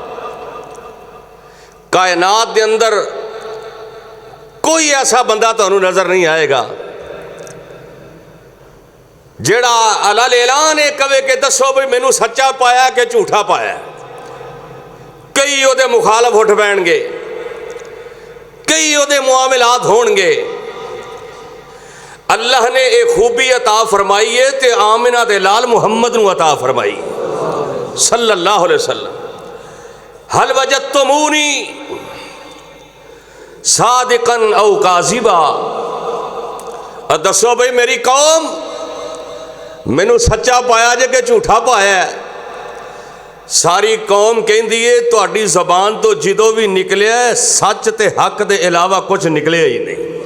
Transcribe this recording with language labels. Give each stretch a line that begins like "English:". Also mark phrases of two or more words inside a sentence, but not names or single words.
Punjabi: کائنات کے اندر کوئی ایسا بندہ تہانوں نظر نہیں آئے گا جیہڑا علل اعلان کوے کہ دسو بھی مینوں سچا پایا کہ جھوٹا پایا. کئی اوہدے مخالف اٹھ بینگے، کئی اوہدے معاملات ہونگے. اللہ نے ایک خوبی عطا فرمائی ہے تے آمنہ دے لال محمد نوں عطا فرمائی
Arabic: صلى الله عليه وسلم. هل وجدتموني صادقا أو كاذبا,
Punjabi: دسو بھائی میری قوم مینوں سچا پایا جے کہ جھوٹا پایا. ساری قوم کہتی ہے تہاڈی زبان توں جدوں بھی نکلیا سچ تے حق دے علاوہ کچھ نکلیا ہی نہیں.